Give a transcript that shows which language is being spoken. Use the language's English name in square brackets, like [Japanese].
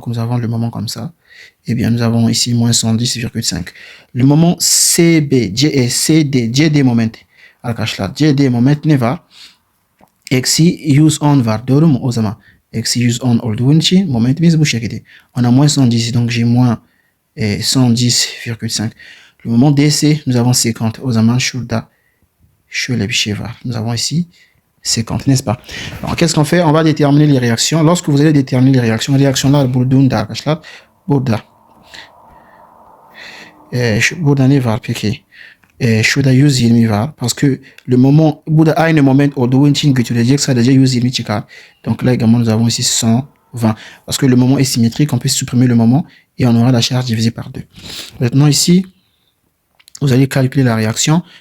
[French] Donc, nous avons le moment comme ça. Eh bien, nous avons ici moins 110,5. Le moment CB, CD moment. [Turkish] Arkadaşlar, CD moment ne var? Eksi 110 var. Doğru mu o zaman? Eksi 110 olduğu için momentimiz bu şekilde. [French] On a moins 110, donc j'ai moins 110,5. Le moment DC, nous avons 50. [Turkish] O zaman şurada şöyle bir şey var. [French] Nous avons ici 50, n'est-ce pas? Alors, qu'est-ce qu'on fait? On va déterminer les réactions. Lorsque vous allez déterminer les [Turkish] réactionlar bulduğunda arkadaşlar, burada ne var peki? Şurada 120 var. [French] Parce que le moment, [Turkish] burada aynı moment olduğu için götürecek sadece 120 çıkar. [French] Donc là également nous avons ici 120. Parce que le moment est symétrique, on peut supprimer le moment et on aura la charge divisée par 2. Maintenant ici, vous allez calculer la réaction.